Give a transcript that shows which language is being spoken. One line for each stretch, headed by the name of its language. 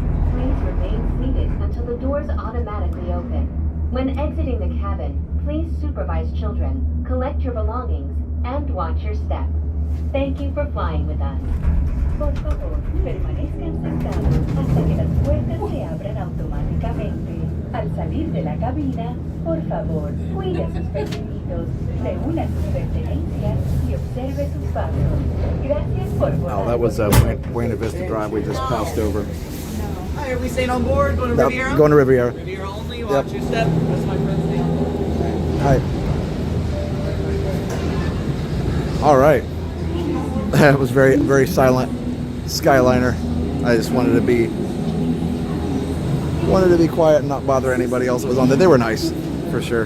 English: Please remain seated until the doors automatically open. When exiting the cabin, please supervise children, collect your belongings, and watch your step. Thank you for flying with us.
Spanish: Por favor, permanezcan sentados hasta que las puertas se abran automáticamente. Al salir de la cabina, por favor, cuide a sus pequeñitos, reúna sus pertenencias y observe sus pasos. Gracias por volar.
English: Oh, that was Buena Vista Drive we just passed over. Hi, are we staying on board? Going to Riviera? Going to Riviera. Riviera only. Watch your step. That's my friend's name. Hi. All right. That was very, very silent Skyliner. I just wanted to be quiet and not bother anybody else that was on there. They were nice, for sure.